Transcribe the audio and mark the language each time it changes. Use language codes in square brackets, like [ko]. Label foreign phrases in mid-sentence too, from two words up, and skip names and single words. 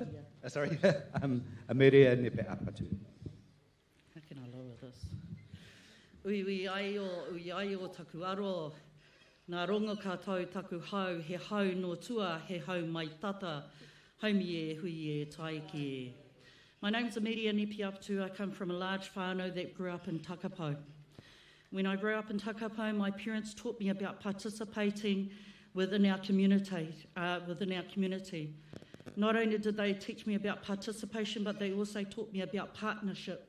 [en] Amiria Nepe Apatu. How can I lower this? [mi] Ui ai o taku aro. Nā rongo kātou taku hau, he hau no tua, he hau mai tata. Haumi e hui e taiki e. [en] My name's Amiria Nepe Apatu. I come from a large whānau that grew up in Takapau. When I grew up in Takapau, my parents taught me about participating within our community. Not only did they teach me about participation, but they also taught me about partnership.